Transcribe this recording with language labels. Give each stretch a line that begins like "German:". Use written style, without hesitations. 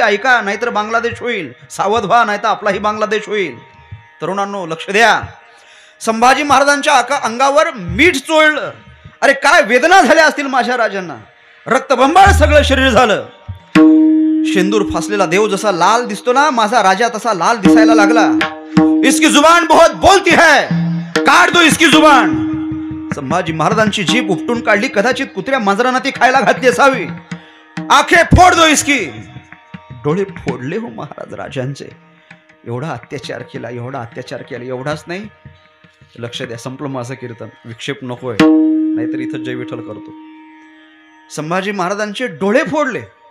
Marathi: ऐका, नाहीतर बांगलादेश होईल. सावध व्हा, नाहीतर आपलाही बांगलादेश होईल. तरुणांनो लक्ष द्या. संभाजी महाराजांच्या अंगावर मीठ चोळलं. अरे काय वेदना झाल्या असतील माझ्या राजांना. रक्तबंबाळ सगळं शरीर झालं. शेंदूर फासलेला देव जसा लाल दिसतो ना, माझा राजा तसा लाल दिसायला लागला.
Hindi: इसकी जुबान बहुत बोलती है, काढ दो इसकी जुबान.
Marathi: संभाजी महाराजांची जीभ उपटून काढली. कदाचित कुत्र्या मांजरांना ती खायला घातली असावी.
Hindi: आंखें फोड दो इसकी.
Marathi: डोळे फोडले हो महाराज राजांचे. एवढा अत्याचार केला, एवढा अत्याचार केला. एवढाच नाही, लक्ष द्या, संपलं माझं कीर्तन. विक्षेप नकोय, नाहीतर इथं जय विठ्ठल करतो. संभाजी महाराजांचे डोळे फोडले.